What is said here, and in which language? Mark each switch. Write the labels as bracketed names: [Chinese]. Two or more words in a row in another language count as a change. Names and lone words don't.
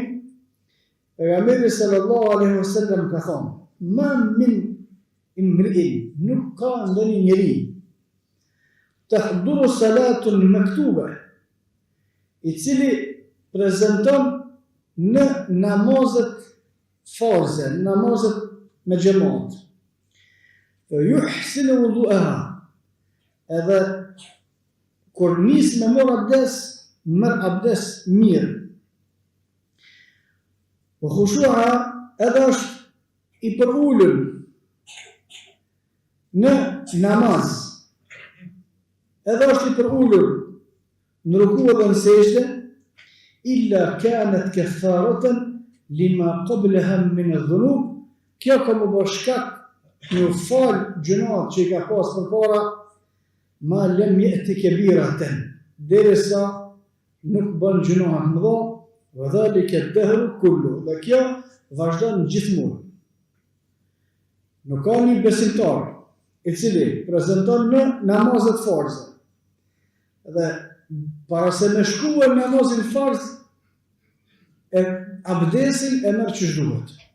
[Albanian] pejgamberi [Arabic] صلى الله عليه وسلم [Albanian] ka thënë: [Arabic] "ما من امرئ", [Albanian] nuk ka ndonjë njeri, [Arabic] تحضر صلاة مكتوبة, [Albanian] i cili prezanton në namazet farze, namazet me xhamat, [Arabic] يحسن وضوءها, [Albanian] edhe kur nis me merr abdes mirë, [Arabic] وخشوع, [Albanian] edhe është i përulur në namaz, edhe është i përulur në ruku dhe në sejdë, [Arabic] إلا كانت كفارة لما قبلها من الذنوب, [Albanian] kjo ka më bërë shkak në fal gjunat që i ka pas përpara, [Arabic] ما لم يأت كبيرة, [Albanian] derisa nuk bën gjunat mëdha, [Arabic] وذلك الدهر كله, [Albanian] dhe kjo vazhdon gjithmonë. Nuk ka një besimtar i cili prezanton në namazet farze, dhe para se me shkuar namazin farz, e abdesin e merr çish duhet.